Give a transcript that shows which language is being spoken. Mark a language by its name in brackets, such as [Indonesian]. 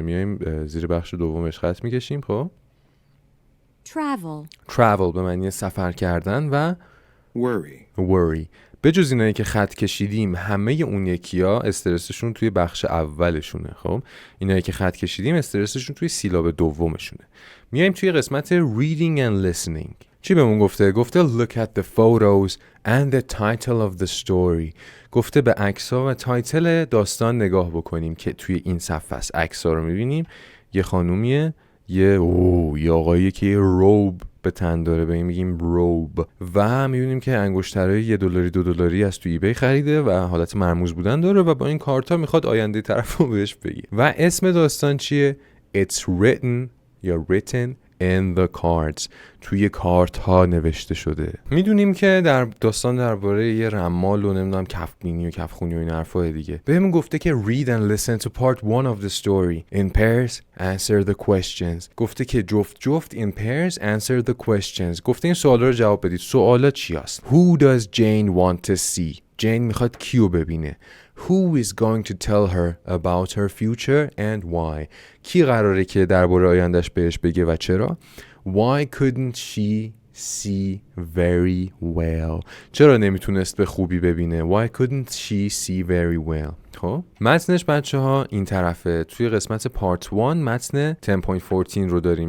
[Persian] میایم زیر بخش دومش خط میکشیم. خب travel به معنی سفر کردن و worry. به جز اینایی که خط کشیدیم همه اون یکی‌ها استرسشون توی بخش اولشونه. خب اینایی که خط کشیدیم استرسشون توی سیلاب دومشونه. میایم توی قسمت [English] reading and listening. [Persian] چی بهمون گفته؟ [English] look at the photos and the title of the story. [Persian] گفته به عکس‌ها و تایتل داستان نگاه بکنیم که توی این صفحه است. عکس‌ها رو می‌بینیم، یه خانومیه، یه آقاییه که روب به تن داره، به این میگیم روب، و می‌بینیم که انگشترهای $1 $2 از توی ایبی خریده و حالت مرموز بودن داره و با این کارتا میخواد آینده طرف رو بهش بگه. و اسم داستان چیه؟ [English] It's written یا written in the cards. [Persian] توی کارت ها نوشته شده. میدونیم که در داستان درباره یه رمال و نمیدونم کفبینی و کفخونی و این حرفای دیگه. بهمون گفته که [English] read and listen to part 1 of the story. In pairs answer the questions. [Persian] گفته که جفت [English] in pairs answer the questions. [Persian] گفته این سوالا رو جواب بدید. سوالا چی هست؟ [English] Who does Jane want to see? [Persian] جین میخواد کیو ببینه. [English] Who is going to tell her about her future and why? [Persian] کی قراره که درباره آیندهش بهش بگه و چرا؟ [English] Why couldn't she see very well? [Persian] چرا نمیتونست به خوبی ببینه؟ [English] Why couldn't she see very well? [Persian] خب متنش بچه ها این طرفه. توی قسمت پارت 1 متن 10.14 رو داریم.